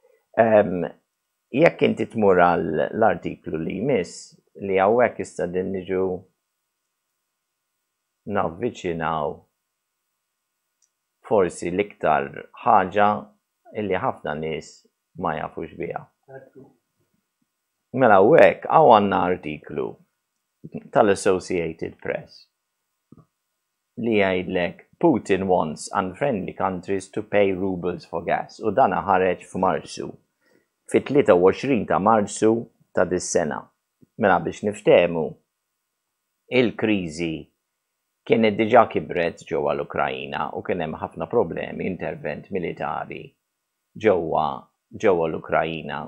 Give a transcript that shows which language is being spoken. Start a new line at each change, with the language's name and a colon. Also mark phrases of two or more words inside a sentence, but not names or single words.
Maltese: Jekk inti tmur l-artiklu li jmiss li hawnhekk issa din niġu navviċinaw forsi l-iktar ħaġa illi ħafna nies ma jafux biha. Mela hawnhekk hawn għandna artiklu tal-Associated Press li jgħidlek
English: Putin wants unfriendly countries to pay rubles for gas
Maltese: u dana ħareġ f'Marzu. Fit-23 ta' Marzu ta' dis-sena. Mela biex niftehmu il-kriżi kienet diġà kibret ġewwa l-Ukrajna u kien hemm ħafna problemi intervent militari ġewwa l-Ukrajna.